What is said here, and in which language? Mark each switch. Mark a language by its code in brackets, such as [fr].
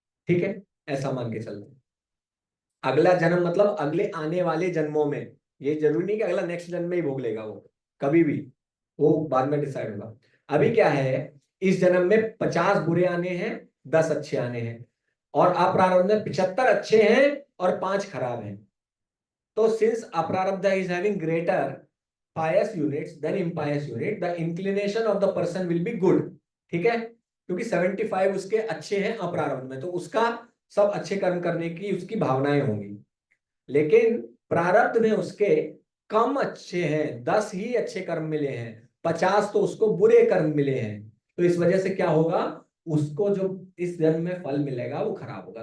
[hi] ठीक है, ऐसा मान के चलते हैं। अगला जन्म मतलब अगले आने वाले जन्मों में, ये जरूरी नहीं कि अगला नेक्स्ट जन्म में ही भोग लेगा, वो कभी भी, वो बाद में डिसाइड होगा। अभी क्या है, इस जन्म में 50 बुरे आने हैं, 10 अच्छे आने हैं, और अप्रारब्ध में 75 अच्छे हैं और 5 खराब हैं। [en] तो सिंस अप्रारब्ध is having greater pious units than impious unit, the inclination of the person will be good। [hi] ठीक है, क्योंकि 75 उसके अच्छे हैं अप्रारब्ध में, तो उसका सब अच्छे कर्म करने की उसकी भावनाएं होंगी। लेकिन प्रारब्ध में उसके कम अच्छे हैं, 10 ही अच्छे कर्म मिले हैं, 50 तो उसको बुरे कर्म मिले हैं। तो इस वजह से क्या होगा, उसको जो इस जन्म में फल मिलेगा वो खराब होगा।